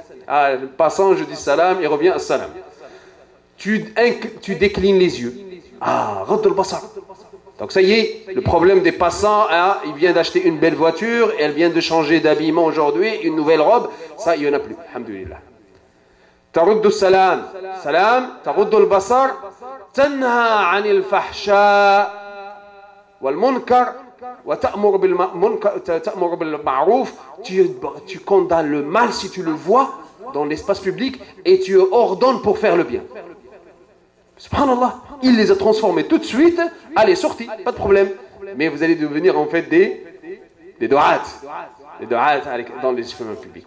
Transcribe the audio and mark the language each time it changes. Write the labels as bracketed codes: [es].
[fr] Ah, passant, je dis salam, il revient à salam. Tu déclines les yeux. Ah, radd al-basar. Donc ça y est, le problème des passants, ah, il vient d'acheter une belle voiture, et elle vient de changer d'habillement aujourd'hui, une nouvelle robe, ça il n'y en a plus, alhamdulillah. [ar] ترد السلام سلام تغض البصر تنهى عن الفحشاء والمنكر وتأمر بالمعروف. [fr] Tu condamnes le mal si tu le vois dans l'espace public et tu ordonnes pour faire le bien. Subhanallah, il les a transformés tout de suite. Allez, sortis, pas de problème. Mais vous allez devenir en fait des du'at. Les du'at dans les chemins publics.